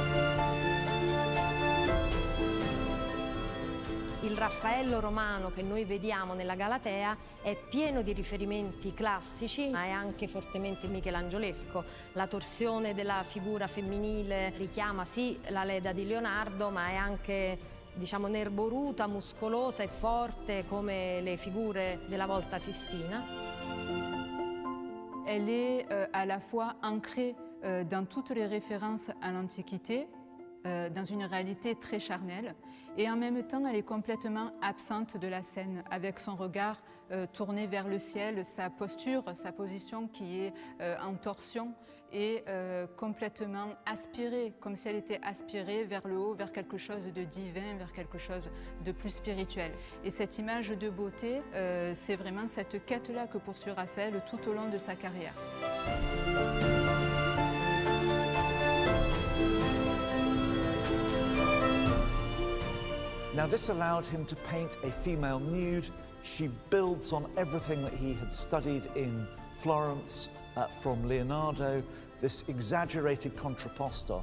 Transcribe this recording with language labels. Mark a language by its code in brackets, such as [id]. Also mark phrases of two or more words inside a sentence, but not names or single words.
[it] Il Raffaello romano che noi vediamo nella Galatea è pieno di riferimenti classici, ma è anche fortemente michelangiolesco. La torsione della figura femminile richiama sì la Leda di Leonardo, ma è anche, diciamo, nerboruta, muscolosa e forte come le figure della volta Sistina. [fr] Elle est à la fois ancrée dans toutes les références à l'Antiquité, dans une réalité très charnelle. Et en même temps, elle est complètement absente de la scène, avec son regard tourné vers le ciel, sa posture, sa position qui est en torsion et complètement aspirée, comme si elle était aspirée vers le haut, vers quelque chose de divin, vers quelque chose de plus spirituel. Et cette image de beauté, c'est vraiment cette quête-là que poursuit Raphaël tout au long de sa carrière. [en] Now this allowed him to paint a female nude. She builds on everything that he had studied in Florence from Leonardo, this exaggerated contrapposto.